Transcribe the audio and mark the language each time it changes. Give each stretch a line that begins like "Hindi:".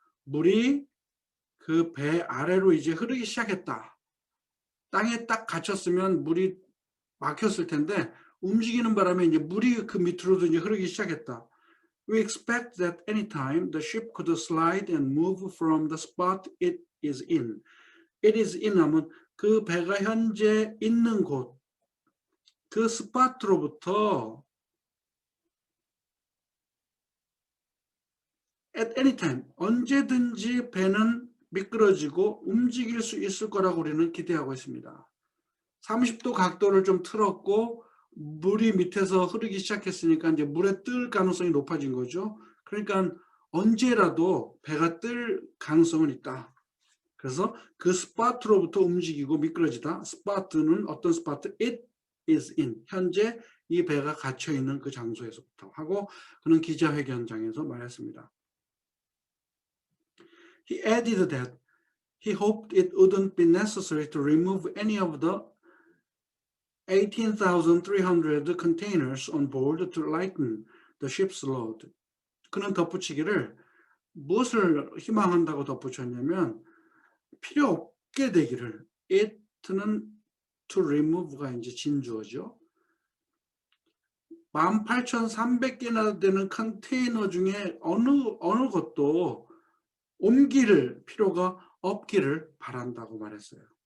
Korean: 물이 그 배 아래로 이제 흐르기 시작했다. 땅에 딱 갇혔으면 물이 막혔을 텐데 움직이는 바람에 이제 물이 그 밑으로도 이제 흐르기 시작했다.
English: We expect that anytime the ship could slide and move from the spot it is in. It is in
Korean: 하면 그 배가 현재 있는 곳, 그 스팟으로부터
English: at any time,
Korean: 언제든지 배는 미끄러지고 움직일 수 있을 거라고 우리는 기대하고 있습니다. 30도 각도를 좀 틀었고 물이 밑에서 흐르기 시작했으니까 이제 물에 뜰 가능성이 높아진 거죠. 그러니까 언제라도 배가 뜰 가능성은 있다. 그래서 그 스팟으로부터 움직이고 미끄러지다. 스팟는 어떤 스팟?
English: It is in.
Korean: 현재 이 배가 갇혀 있는 그 장소에서부터 하고 그는 기자회견장에서 말했습니다.
English: He added that he hoped it wouldn't be necessary to remove any of the 18,300 containers on board to lighten the ship's load.
Korean: 그는 덧붙이기를 무엇을 희망한다고 덧붙였냐면 필요 없게 되기를. it는 to remove가 이제 진주어죠. 18,300개나 되는 컨테이너 중에 어느 것도 옮길 필요가 없기를 바란다고 말했어요.